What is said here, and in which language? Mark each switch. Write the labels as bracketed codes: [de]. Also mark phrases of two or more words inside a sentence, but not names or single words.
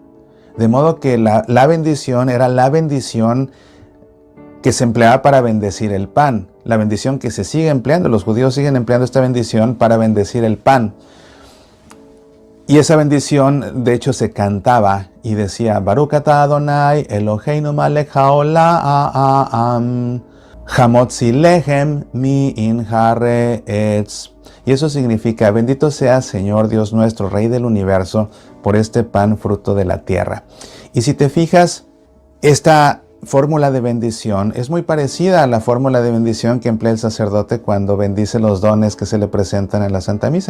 [es] De modo que la bendición era la bendición que se empleaba para bendecir el pan. La bendición que se sigue empleando. Los judíos siguen empleando esta bendición para bendecir el pan. Y esa bendición, de hecho, se cantaba y decía, [he] ברוך אתה אדוני, אלוהינו מלך העולם, המוציא לחם מן הארץ. [es] Y eso significa, bendito sea Señor Dios nuestro, Rey del universo, por este pan fruto de la tierra. Y si te fijas, esta fórmula de bendición es muy parecida a la fórmula de bendición que emplea el sacerdote cuando bendice los dones que se le presentan en la Santa Misa.